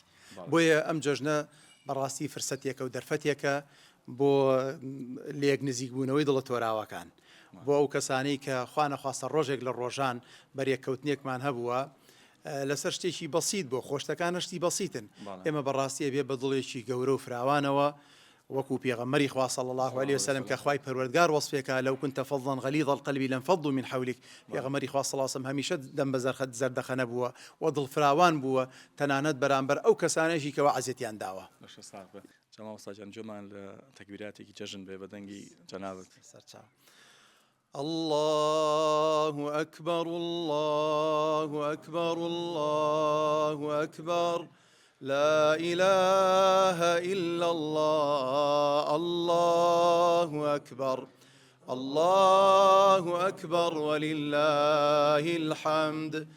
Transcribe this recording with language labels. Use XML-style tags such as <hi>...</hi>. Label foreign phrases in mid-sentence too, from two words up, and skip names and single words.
<ckb>بۆیە ئەم جەژنە بەڕاستی فرسەتێکە و دەرفەتێکە بۆ لێک نزیک بوونەوەی دڵە تۆراوەکان، بۆ ئەو کەسانەی کە خوا نەخواستە ڕۆژێک لە ڕۆژان بەرێککەوتنێکمان هەبووە لەسەر شتێکی بەسیط بۆ خۆشتەکانە شتی بەسیتن. ئێمە بەڕاستی بێ بە دڵێکی گەورە و فراوانەوە وەکو پێغەمبەری خوا</ckb> <ar>صلی الله عليه وسلم</ar> <ckb>کە خوای پەروەردگار وەصفێکە لەو</ckb> <ar>كنت فظا غلیظ القلب لانفضوا من حولك.</ar> <ckb>پێغەمبەری خوا</ckb> <ar>صلی الله عليه وسلم</ar> <ckb>هەمیشە دەم بە زەردەخەنە بووە و دڵفراوان بووە تەنانەت بەرامبەر ئەو کەسانێکی کەەوە عەزیەتیان داوە. جەماڵ ئوستاذ جۆمان لە تەکبیراتێکی جەژن بێ بەدەنگی جەنابەت.</ckb> <ar>الله أكبر الله أكبر الله أكبر لا إله إلا الله الله أكبر الله أكبر ولله الحمد</ar>